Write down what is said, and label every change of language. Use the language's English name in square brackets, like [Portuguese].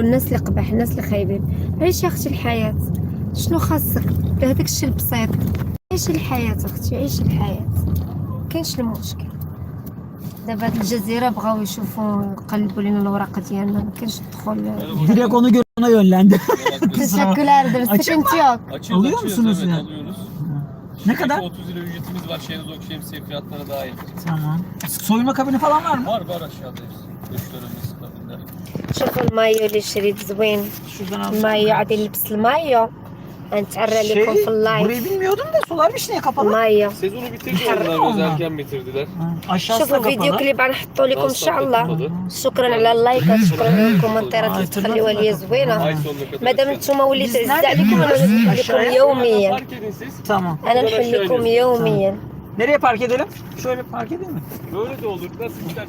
[Arabic] الناس اللي قبح، الناس اللي خايبين. عيشي اختي الحياه، شنو خاصك بهداك الشيء البسيط؟ عيشي الحياه اختي، عيشي الحياه، كاينش المشكل. دابا هاد الجزيره بغاو يشوفوا يقلبوا لنا الوراق ديالنا، ما كاينش الدخول. [Turkish] Direkt onu gör, ona yönlendi. Teşekkürler ederim. Sıkıntı yok. Alıyor musunuz ya? Alıyoruz. Ne kadar? 30 lira ücretimiz var. Şemsiye fiyatları dahil. Tamam. Soyunma kabini falan var mı? Var aşağıda hepsi. Duşlarımız, kabinler. [Arabic] شوفوا المايو اللي شريت زوين. [Turkish] Şuradan al. [Arabic] المايو عادي نلبس المايو. هنتعرى لكم في اللايف. [Turkish] Burayı bilmiyordum da sularmış, niye kapalı? [Arabic] المايو. [Turkish] Sezonu bitirdiler. Biraz erken bitirdiler. Aşağısı da [Arabic] شوفوا فيديو [Turkish] kapalı. [Arabic] كليب غنحطو لكم ان شاء الله. شكرا على اللايكات، شكرا على الكومنتات اللي تخليوها لي زوينه. مادام نتوما وليت عز عليكم انا نحل لكم يوميا. [Turkish] Fark edin siz. Tamam. [Arabic] انا نحل لكم يوميا. [Turkish] Nereye park edelim? Şöyle park edeyim mi? Böyle de olur. Nasıl ister?